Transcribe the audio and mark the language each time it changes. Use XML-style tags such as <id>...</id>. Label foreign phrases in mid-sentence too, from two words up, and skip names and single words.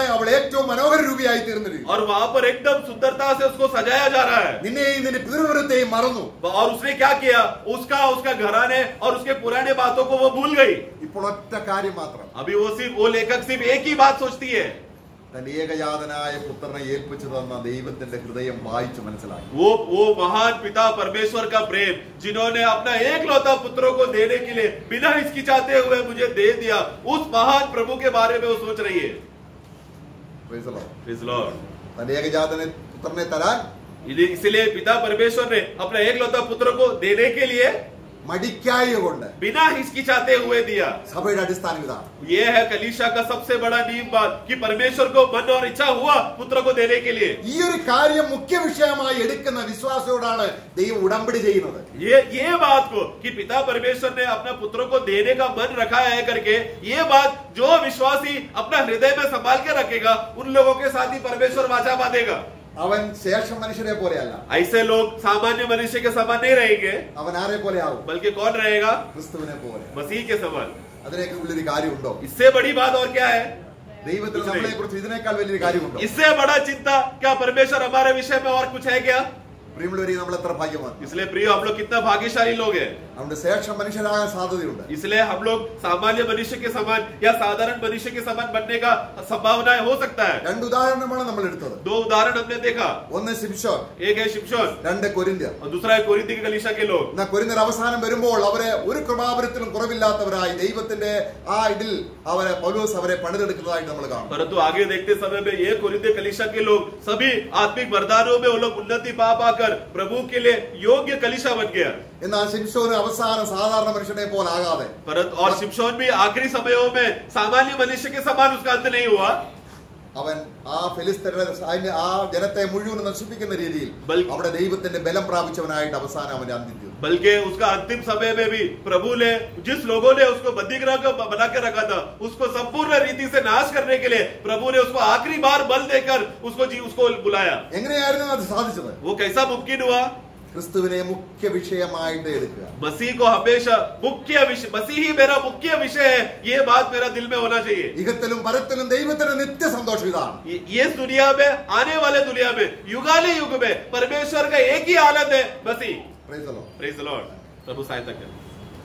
<ml>അവൾ ഏറ്റവും മനോഹര രൂപിയായി തീർന്നിരിക്കുന്നു.</ml> <hi>और वहां पर एकदम सुंदरता से उसको सजाया जा रहा है।</hi> <ml>നിന്നെയും നിന്റെ പിതൃവൃത്തെയും മറന്നു.</ml> <hi>और उसने क्या किया? उसका घराने और उसके पुराने बातों को वो भूल गई।</hi> <ml>ഇപ്പോൾ ഒറ്റ കാര്യം മാത്രം,</ml> <hi>अभी वो लेखक सिर्फ एक ही बात सोचती है।</hi> <ml>തന്റെ ഏകജാതനായ പുത്രനെ ഏൽപ്പിച്ചു തന്ന ദൈവത്തിന്റെ ഹൃദയം വായിച്ചു മനസ്സിലാക്കി.</ml> <hi>वो महान पिता परमेश्वर का प्रेम, जिन्होंने अपना एकलौता पुत्रों को देने के लिए बिना हिचकिचाते हुए मुझे दे दिया, उस महान प्रभु के बारे में वो सोच रही है।</hi> <en>Praise the Lord. Praise the Lord.</en> <ml>തന്റെ ഏകജാതനെ പുത്രനെ തരാൻ</ml> <hi>इसलिए पिता परमेश्वर ने अपना एकलौता पुत्र को देने के लिए</hi> <ml>മടിക്കായ കൊണ്ട്</ml> <hi>बिना हिचकिचाते हुए दिया।</hi> <ml>സഭയുടെ അടിസ്ഥാനം ഇതാണ്.</ml> <hi>ये है कलीसिया का सबसे बड़ा नींव बात कि परमेश्वर को मन और इच्छा हुआ पुत्र को देने के लिए।</hi> <ml>ഈ ഒരു കാര്യം മുഖ്യ വിഷയമായി എടുക്കുന്ന വിശ്വാസത്തോടാണ് ദൈവം ഉടമ്പടി ചെയ്യുന്നത്.</ml> <hi>ये बात को कि पिता परमेश्वर ने अपना पुत्र को देने का मन रखा है करके, ये बात जो विश्वासी अपना हृदय में संभाल के रखेगा उन लोगों के साथ ही परमेश्वर वाचा बांधेगा।</hi> <ml>അവൻ ശേഷം മനുഷ്യരെ പോലെയല്ല.</ml> <hi>ऐसे लोग सामान्य मनुष्य के समान नहीं रहेंगे,</hi> <ml>അവൻ ആരെ പോലെ ആവും?</ml> <hi>बल्कि कौन रहेगा?</hi> <ml>ക്രിസ്തുവിനെ പോലെ.</ml> <hi>मसीह के समान।</hi> <ml>അതിനേക്കാൾ വലിയൊരു കാര്യമുണ്ടോ?</ml> <hi>इससे बड़ी बात और क्या है?</hi> <ml>ദൈവത്തിന് നമ്മളെ കുറിച്ച് ഇതിനേക്കാൾ വലിയൊരു കാര്യമുണ്ടോ?</ml> <hi>इससे बड़ा चिंता क्या परमेश्वर हमारे विषय में और कुछ है क्या?</hi> <ml>പ്രിയമുള്ളവരെ, നമ്മൾ എത്ര ഭാഗ്യവാൻ.</ml> <hi>इसलिए प्रिय, हम लोग कितना भाग्यशाली लोग हैं।</hi> <ml>നമ്മുടെ ശേഷം മനുഷ്യരാകാൻ സാധ്യതയുണ്ട്.</ml> <hi>इसलिए हम लोग सामान्य मनुष्य के समान या साधारण मनुष्य के समान बनने का संभावना हो सकता है।</hi> <ml>രണ്ട് ഉദാഹരണമാണ് നമ്മൾ എടുത്തത്.</ml> <hi>दो उदाहरण हमने देखा,</hi> <ml>ഒന്ന് ശിംശോൻ,</ml> <hi>एक है शिमशोन</hi> <ml>രണ്ട് കൊരിന്ത്യർ.</ml> <hi>और दूसरा है कोरिन्थ की कलीसिया के लोग।</hi> <ml>എന്നാൽ കൊരിന്ത്യർ അവസാനം വരുമ്പോൾ അവരെ ഒരു കൃപാവരത്തിലും കുറവില്ലാത്തവരായി ദൈവത്തിന്റെ ആ ഇതിൽ പൗലോസ് അവരെ പണിതെടുക്കുന്നതായിട്ട് നമ്മൾ കാണും.</ml> <hi>परंतु आगे देखते समय में ये कोरिन्थ कलीसिया के लोग सभी आत्मिक वरदानों में वो लोग उन्नति पा पाकर प्रभु के लिए योग्य कलीसिया बन गया।</hi> <ml>എന്നാൽ ശിംശോൻ അവസാനം സാധാരണ മനുഷ്യനെ പോലെ ആകാതെ</ml> <hi>परंतु और शिमशोन भी आखिरी समयों में सामान्य मनुष्य के समान उसका अंत नहीं हुआ।</hi> <ml>അവൻ ആ ഫിലിസ്തീനരുടെ ആ ജനത്തെ മുഴുവൻ നശിപ്പിക്കുന്ന രീതിയിൽ അവിടെ ദൈവത്തിന്റെ ബലം പ്രാപിച്ചവനായിട്ട് അവസാനം അവന്റെ അന്ത്യം ചെയ്തു.</ml> <hi>बल्कि उसका अंतिम समय में भी प्रभु ने जिस लोगों ने उसको बंदीगृह को बना के रखा था उसको संपूर्ण रीति से नाश करने के लिए प्रभु ने उसको आखिरी बार बल देकर उसको बुलाया।</hi> <ml>എങ്ങനെയായിരുന്നു അത് സാധിച്ചത്?</ml> <hi>वो कैसा मुमकिन हुआ?</hi> <ml>ക്രിസ്തുവിനെ മുഖ്യ വിഷയമായിട്ട് എടുക്കുക.</ml> <hi>मसीह को हमेशा मुख्य विषय, मसीह ही मेरा मुख्य विषय है, ये बात मेरा दिल में होना चाहिए.</hi> <ml>ഇഹത്തിലും പരത്തിലും ദൈവത്തിന്റെ നിത്യ സന്തോഷം ഇതാണ്.</ml> <hi>ये दुनिया में, आने वाले दुनिया में, युगाले युग में परमेश्वर का एक ही आनंद है, मसीह.</hi> <en>Praise the Lord. Praise the Lord.</en> <hi>प्रभु सहायता करें.</hi>